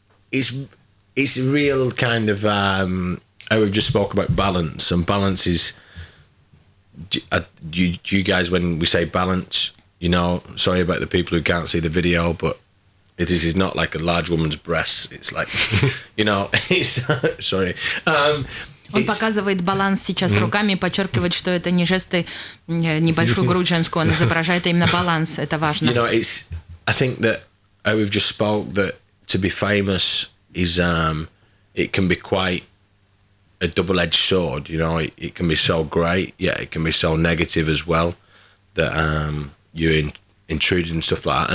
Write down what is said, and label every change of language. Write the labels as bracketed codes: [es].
[en] It's a real kind of we've just spoke about balance, and balance is you guys, when we say balance, you know, sorry about the people who can't see the video, but it is not like a large woman's breasts. It's like, you know, it's sorry. [ru] Он показывает баланс сейчас руками, подчеркивает, что это не жесты небольшую грудь женскую, он изображает именно баланс. Это важно. [en] You know, I think that we've just spoke that to be famous is it can be quite a double-edged sword. You know, it can be so great, yeah, it can be so negative as well, that you're intruded and stuff like that.